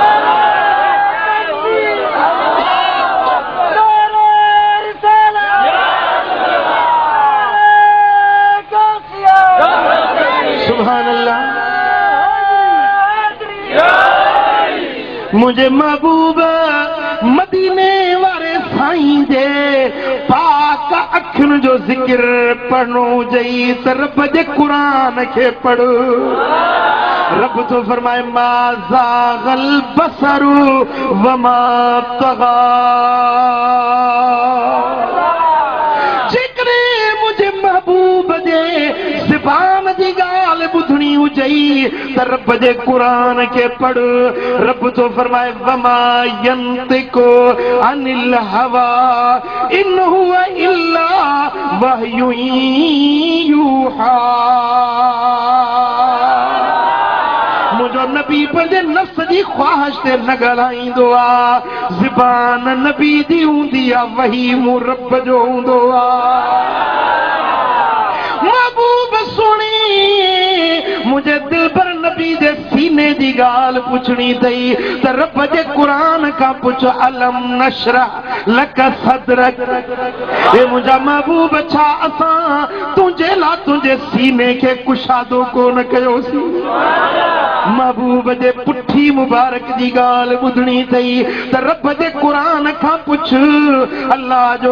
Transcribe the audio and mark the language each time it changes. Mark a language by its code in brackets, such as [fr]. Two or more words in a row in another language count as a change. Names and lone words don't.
[ar] سبحان الله [sd] मुझे महबूब मदीने वारे साईं जे पाक अखियुनि जो ज़िक्र पढ़णो हुजई त रब जे क़ुरान खे पढ़ रब तो फरमाए [ar] ما زاغ البصر وما طغى [sd] जेकॾहिं मुंहिंजे महबूब जे ज़बान जी ॻाल्हि ॿुधणी हुजई त रब जे क़ुरान खे पढ़ रब तो फरमाए [ar] وما ينطق عن الهوى إن هو إلا وحي يوحى [sd] मुंहिंजो नबी पंहिंजे नफ़्स जी ख़्वाहिश ते न ॻाल्हाईंदो आहे ज़बान नबी जी हूंदी आहे वही मूं रब जो हूंदो आहे महबूब सुणी मुझे दिलबर नबी जे सीने जी ॻाल्हि पुछणी अथई त रब जे क़ुरान खां पुछ [ar] ألم نشرح لك صدرك [sd] हे मुंहिंजा महबूब छा असां तुंहिंजे लाइ तुंहिंजे सीने खे कुशादो कोन कयोसीं महबूब जे पुठी मुबारक जी ॻाल्हि ॿुधणी अथई त रब जे क़ुरान खां पुछ अल्लाह जो